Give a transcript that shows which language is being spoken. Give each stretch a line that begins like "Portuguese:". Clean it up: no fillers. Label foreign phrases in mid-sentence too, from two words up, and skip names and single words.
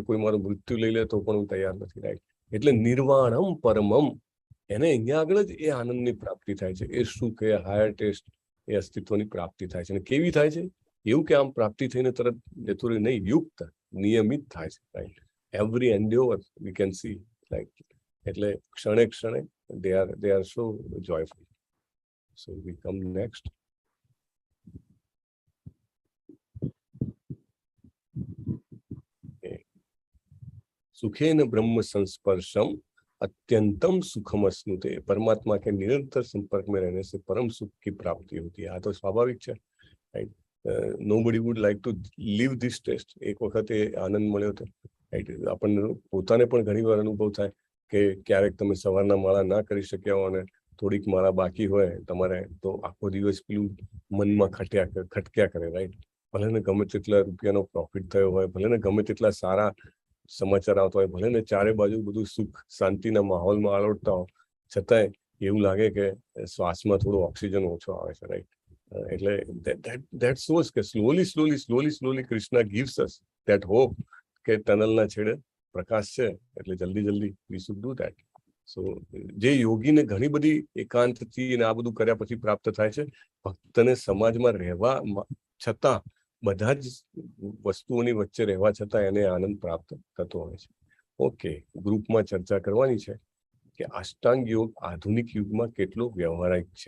Gujarati: કોઈ મારું મૃત્યુ લઈ લે તો પણ હું તૈયાર નથી, રાઈટ? એટલે નિર્વાણમ પરમમ, એને અહીંયા આગળ જ એ આનંદની પ્રાપ્તિ થાય છે, એ સુખ, એ
English: higher taste,
Gujarati: એ અસ્તિત્વની પ્રાપ્તિ થાય છે. અને કેવી થાય છે? એવું કે આમ પ્રાપ્તિ થઈને તરત જતું રહે નહીં, યુક્ત, નિયમિત થાય છે, રાઈટ?
English: every endeavour we can see, right?
Gujarati: એટલે ક્ષણે ક્ષણે
English: they are so joyful. So we come next.
Sanskrit: सुखेन ब्रह्म संस्पर्शम अत्यंतम सुखम अश्नुते.
Hindi: परमात्मा के निरंतर संपर्क में रहने से परम सुख की प्राप्ति होती है. आ तो स्वाभाविक है, राइट?
English: Nobody would like to live this taste.
Gujarati: એક વખત એ આનંદ મળ્યો હતો, રાઈટ? આપણને પોતાને પણ ઘણીવાર અનુભવ થાય કે ક્યારેક તમે સવારના માળા ના કરી શક્યા હો અને થોડીક માળા બાકી હોય તમારે, તો આખો દિવસ પેલું મનમાં ખટક્યા કરે, રાઈટ? ભલે ને ગમે તેટલા રૂપિયાનો પ્રોફિટ થયો હોય, ભલે ને ગમે તેટલા સારા સમાચાર આવતા હોય, ભલે ને ચારે બાજુ બધું સુખ શાંતિના માહોલમાં આલોટતા હોય, છતાંય એવું લાગે કે શ્વાસમાં થોડો ઓક્સિજન ઓછો આવે છે, રાઈટ? એટલે
English: that shows
Gujarati: કે slowly કૃષ્ણ
English: gives us that hope
Gujarati: કે ટનલના છેડે પ્રકાશ છે, એટલે જલ્દી
English: we should do that.
Gujarati: સો જે યોગીને ઘણી બધી એકાંતથી અને આ બધું કર્યા પછી પ્રાપ્ત થાય છે, ભક્તને સમાજમાં રહેવા છતાં બધા જ વસ્તુઓની વચ્ચે રહેવા છતાં એને આનંદ પ્રાપ્ત થતો હોય છે. ઓકે, ગ્રુપમાં ચર્ચા કરવાની છે કે અષ્ટાંગ યોગ આધુનિક યુગમાં કેટલો વ્યવહારિક છે.